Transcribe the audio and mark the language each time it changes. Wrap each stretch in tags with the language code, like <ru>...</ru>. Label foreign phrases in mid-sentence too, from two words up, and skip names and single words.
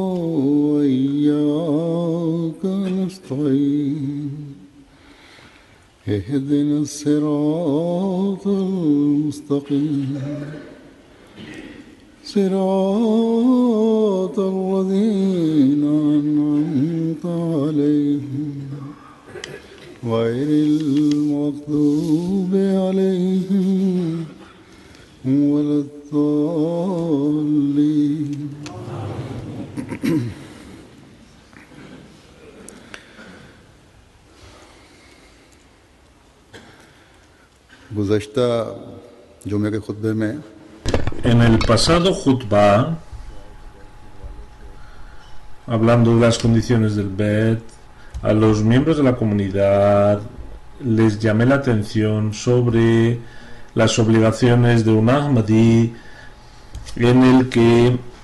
<ar>وإياك نستعين اهدنا الصراط المستقيم صراط الذين أنعمت عليهم غير المغضوب عليهم ولا الضالين.</ar> <ur>گزشتہ جمعے کے خطبے میں</ur> <es>En el pasado Jutba, hablando de las condiciones del Bet, a los miembros de la comunidad les llamé la atención sobre las obligaciones de un Ahmadi, en el que,</es>